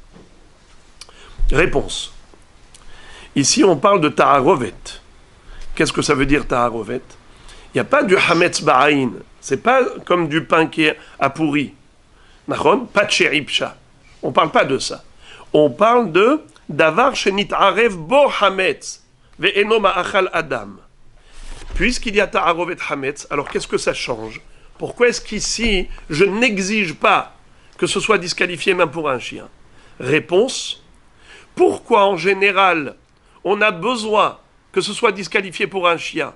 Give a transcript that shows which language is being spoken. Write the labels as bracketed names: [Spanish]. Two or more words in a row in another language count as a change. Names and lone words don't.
[French] Réponse. Ici, on parle de ta'arovet. Qu'est-ce que ça veut dire ta'arovet? Il n'y a pas du [Hebrew] חמץ בעין. [French] C'est pas comme du pain qui est pourri. Pas de sheripcha. On ne parle pas de ça. On parle de [Hebrew] דבר שנתערב בו חמץ ואינו מאכל אדם. [French] Puisqu'il y a [Hebrew] תערובת חמץ, [French] alors qu'est-ce que ça change? Pourquoi est-ce qu'ici, je n'exige pas que ce soit disqualifié même pour un chien? Réponse. Pourquoi en général, on a besoin que ce soit disqualifié pour un chien?